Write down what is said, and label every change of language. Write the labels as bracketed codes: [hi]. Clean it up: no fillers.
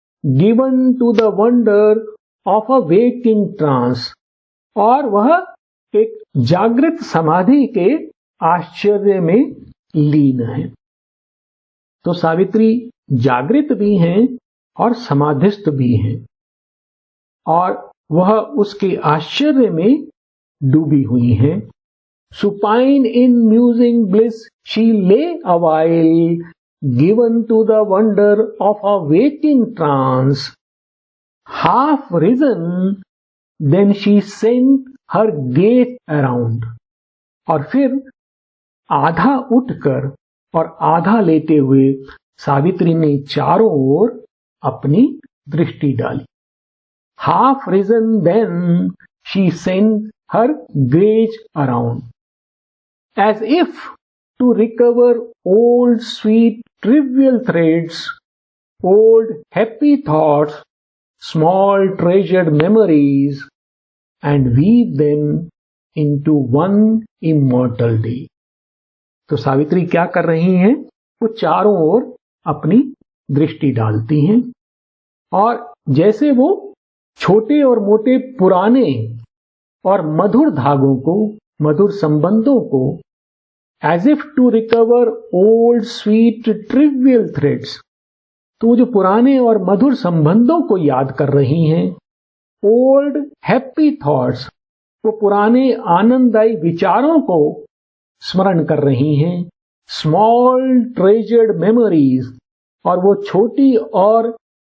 [en] given to the wonder of a waking trance, [hi] और वह एक जागृत समाधि के आश्चर्य में लीन है। तो सावित्री जागृत भी हैं और समाधिस्थ भी हैं, और वह उसके आश्चर्य में डूबी हुई हैं। [en] Supine in musing bliss, she lay a while, given to the wonder of a waking trance. Half risen, then she sent her gaze around. [hi] और फिर आधा उठकर और आधा लेटे हुए सावित्री ने चारों ओर अपनी दृष्टि डाली। [en] Half risen, then she sent her gaze around, as if to recover old sweet trivial threads, old happy thoughts, small treasured memories, and weave them into one immortal day. [hi] तो सावित्री क्या कर रही हैं? वो चारों ओर अपनी दृष्टि डालती हैं और जैसे वो छोटे और मोटे पुराने और मधुर धागों को, मधुर संबंधों को, [en] as if to recover old sweet trivial threads, [hi] तो वो जो पुराने और मधुर संबंधों को याद कर रही हैं, [en] old happy thoughts, [hi] वो पुराने आनंददायी विचारों को स्मरण कर रही हैं, [en] small treasured memories, [hi] और वो छोटी और